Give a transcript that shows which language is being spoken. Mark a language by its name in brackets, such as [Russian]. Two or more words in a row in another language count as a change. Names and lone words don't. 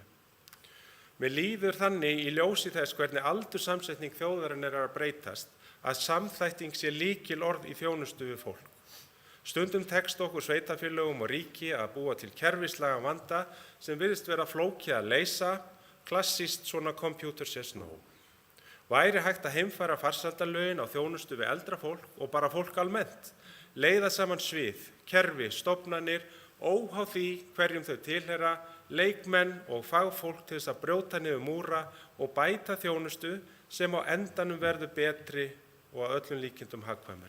[Icelandic] Mér líður þannig í ljósi þess hvernig aldurssamsetning þjóðarinnar að breytast að samþætting sé lykilorð í þjónustu við fólk. Stundum tekst okkur sveitarfélögum og ríki að búa til kerfislægan vanda sem virðist vera flókið að leysa, klassískt svona [English] computer says no. [Icelandic] Væri hægt að heimfæra farsældarlögin á þjónustu við eldra fólk og bara fólk almennt, leiða saman svið, kerfi, stofnanir, óháð því hverjum þau tilheyra, leikmenn og fagfólk til þess að brjóta niður múra og bæta þjónustu sem á endanum verður betri og að öllum líkindum hagkvæmari.